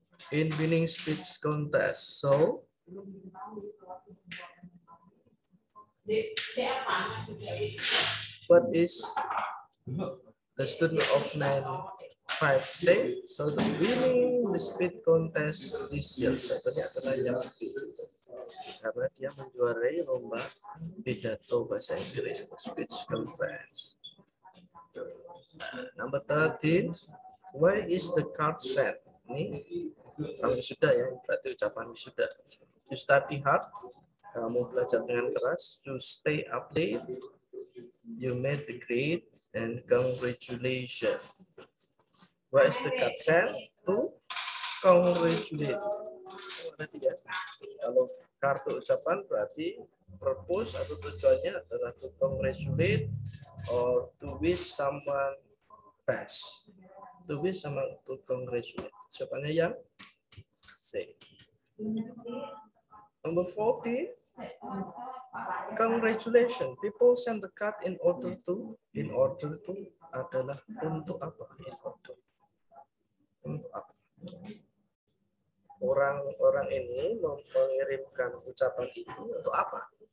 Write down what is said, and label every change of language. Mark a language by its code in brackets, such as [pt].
[en] In winning speech contest. So what is the student of 9-5 say? So the winning the speech contest this year. [id] Sebenarnya adalah yang karena dia menjuarai lomba pidato bahasa Inggris, speech contest. [en] Number 13, why is the card set? [id] Ini orang wisuda ya, berarti ucapan wisuda. [en] You study hard, [id] kamu belajar dengan keras. [en] You stay up late, you made the grade, and congratulations. Why is the card set? To congratulate. [id] Berarti ya, kalau kartu ucapan berarti purpose atau tujuannya adalah [en] to congratulate or to wish someone best. To wish someone to congratulate. [id] Jawabannya yang C. [en] Number 40. Congratulations. People send the card in order to. In order to [id] adalah untuk apa? [en] In order. [id] Untuk apa? Orang-orang ini mengirimkan ucapan itu untuk apa?